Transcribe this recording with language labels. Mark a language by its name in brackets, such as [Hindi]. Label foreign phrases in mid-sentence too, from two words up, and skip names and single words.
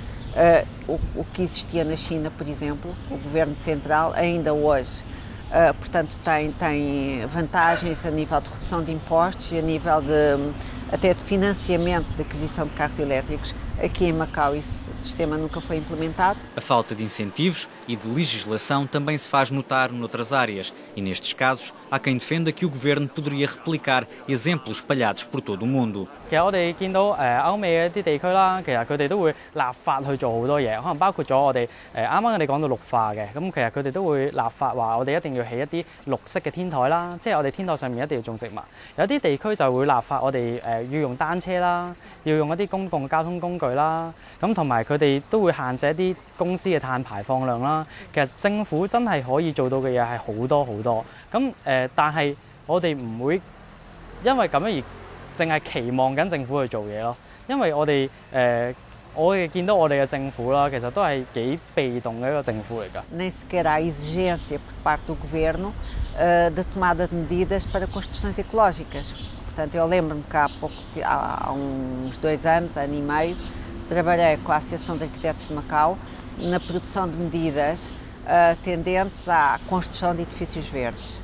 [Portuguese] O que existia na China, por exemplo, o Governo Central ainda hoje, portanto, tem vantagens a nível de redução de impostos e a nível até de financiamento de aquisição de carros elétricos. Aqui em Macau esse sistema nunca foi implementado. A falta de incentivos e de legislação também se faz notar noutras áreas e, nestes casos, há quem defenda que o Governo poderia replicar exemplos espalhados por todo o mundo. [Cantonese] 其實我哋見到歐美嘅一啲地區啦，其實佢哋都會立法去做好多嘢，可能包括咗我哋啱啱我哋講到綠化嘅，咁其實佢哋都會立法話我哋一定要起一啲綠色嘅天台啦，即係我哋天台上面一定要種植物。有啲地區就會立法我哋要用單車啦，要用一啲公共交通工具啦，咁同埋佢哋都會限制一啲公司嘅碳排放量啦。其實政府真係可以做到嘅嘢係好多好多，咁但係我哋唔會因為咁樣而淨係期望緊政府去做嘢咯，因為我哋見到我哋嘅政府啦，其實都係幾被動嘅一個政府嚟㗎。 [Portuguese] Nem sequer há exigência por parte do Governo da tomada de medidas para construções ecológicas. Portanto, eu lembro-me que há uns 2 anos, ano e meio, trabalhei com a Associação de Arquitetos de Macau na produção de medidas tendentes à construção de edifícios verdes.